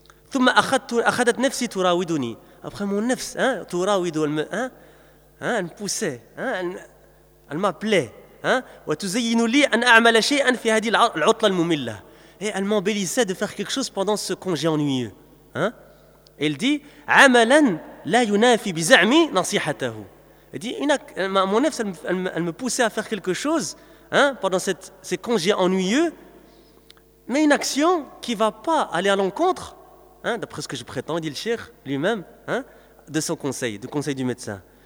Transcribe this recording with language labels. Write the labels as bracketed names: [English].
[Arabic] ثُمَّ أَخَدَتْ نَفْسِ تُرَاوِدُنِي. [French] Après, mon nefs, hein, تُرَاوِدُ, elle me poussait, hein, elle m'appelait. [Arabic] وَتُزَيِّنُ لِي أَنْ أَعْمَلَ شَيْئًا فِي هَدِي الْعُطْلَ الْمُمِلَّةِ. [French] Et elle m'embellissait de faire quelque chose pendant ce congé ennuyeux. Hein? Et il dit, [Arabic] عَمَلًا لَا يُنَافِ بِزَعْمِ نَصِيحَتَهُ. [French] Il dit, mon nefs, elle me poussait à faire quelque chose, hein, pendant ces congés ennuyeux, mais une action qui ne va pas aller à l'encontre, hein, d'après ce que je prétends, dit le cheikh lui-même, hein, de son conseil, du conseil du médecin.